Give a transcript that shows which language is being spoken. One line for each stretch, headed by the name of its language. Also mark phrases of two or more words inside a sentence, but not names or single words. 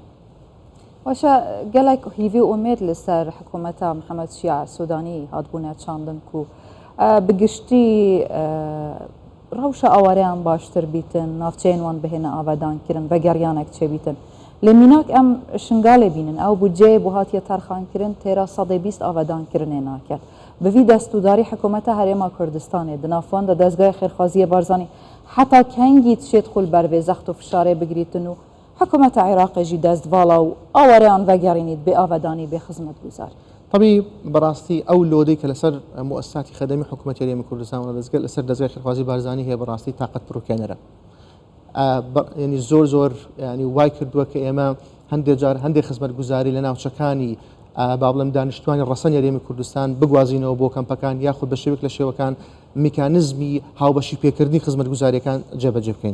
Kurdish: واشە گەلێک هیوی ئومێد لەسەر حکوومەتە محەممەد شیع سوودانی هاتبوونە چاندن و بگشتی ڕەوشە ئاوارەیان باشتر بیتن، ناوچەیەنوان بهێنە ئاوادانکردن بە گەڕیانێک چێبیتن. لە میناک ئەم شنگالێ بینن ئەو بودجێ بۆ هاتیە تەرخانکردن تێرا 120 ئاوادانکردنێ ناکرد. بڤی دەستورداری حکوومەتە هەرێما کوردستانê di navxwan de dezgehê xêrxwaziyê Barzanî heta kengî tişê xul ber vê zext û fişarê bigirîtin û hikûmeta Iraqê jî destvala û awareyan vegerînît bê avedanî bê xizmetguzar.
Central Kurdish: طبعی بەڕاستی ئەو لۆدەی کە لەسەر مؤسساتی خەدەمی حکوومەتی هەرێمی کوردستان و لەسەر دەستگای خێرخوازی بارزانی هەیە بەڕاستی تااقەت پڕوکێنەرە. ینی زۆر ینی وای کردووە کە ئێمە هەندێک جار هەندێک خزمەتگوزاری لە ناوچەکانی با بڵێم دانیشتوانی ڕەسەن هەرێمی کوردستان بگوازینەوە بۆ کەمپەکان یاخود بە شێوەیەک لە شێوەکان میکانزمی هاوبەشی پێکردنی خزمەتگوزاریەکان جێبەجێ بکەین.